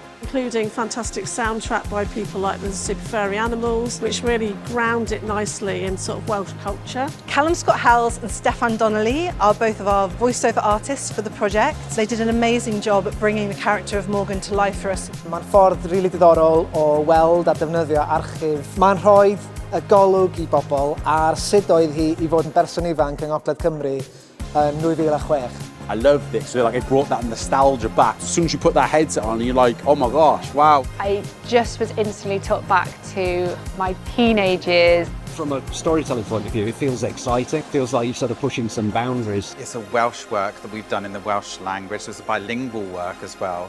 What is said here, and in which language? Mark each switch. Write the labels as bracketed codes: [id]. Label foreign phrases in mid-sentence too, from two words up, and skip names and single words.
[en] Including fantastic soundtrack by people like the Super Furry Animals, which really ground it nicely in sort of Welsh culture. Callum Scott-Howells and Steffan Donnelly are both of our voiceover artists for the project. They did an amazing job at bringing the character of Morgan to life for us. [cy] Mae'n ffordd rili diddorol o weld a defnyddio archif. Mae'n rhoi y golwg I bobl ar sut oedd hi I fod yn berson ifanc yng Ngogledd Cymru yn 2006. [en] I loved it, so it brought that nostalgia back. As soon as you put that headset on, you're like, oh my gosh, wow. I just was instantly took back to my teenage years. From a storytelling point of view, it feels exciting. It feels like you're sort of pushing some boundaries. It's a Welsh work that we've done in the Welsh language. It's a bilingual work as well.